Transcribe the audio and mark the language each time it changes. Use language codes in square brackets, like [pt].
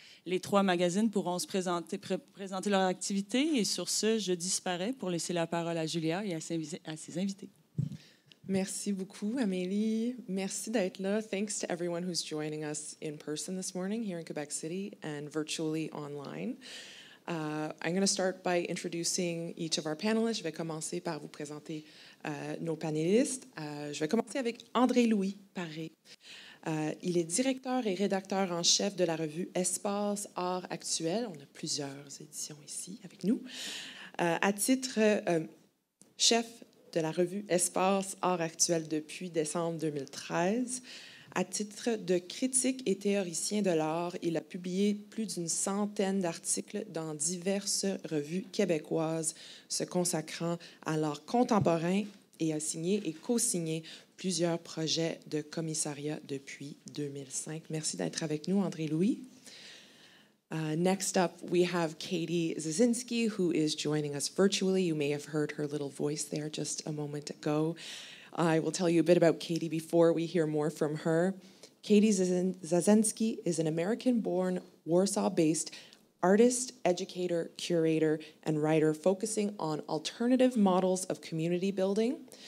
[fr] Les 3 magazines pourront se présenter leur activité, et sur ce, je disparais pour laisser la parole à Julia et à ses invités. Merci beaucoup, Amélie. Merci d'être là. [en] Thanks to everyone who's joining us in person this morning here in Quebec City and virtually online. I'm going to start by introducing each of our panelists. [fr] Je vais commencer par vous présenter nos panélistes. Je vais commencer avec André-Louis Paré. Il est directeur et rédacteur en chef de la revue ESPACE Art Actuel. On a plusieurs éditions ici avec nous. À titre chef de la revue ESPACE Art Actuel depuis décembre 2013. À titre de critique et théoricien de l'art, il a publié plus d'une centaine d'articles dans diverses revues québécoises se consacrant à l'art contemporain et a signé et co-signé plusieurs projets de commissariat depuis 2005. Merci d'être avec nous, André-Louis. [en] Next up, we have Katie Zazenski, who is joining us virtually. You may have heard her little voice there just a moment ago. I will tell you a bit about Katie before we hear more from her. Katie Zazenski is an American-born, Warsaw-based artist, educator, curator, and writer focusing on alternative models of community building.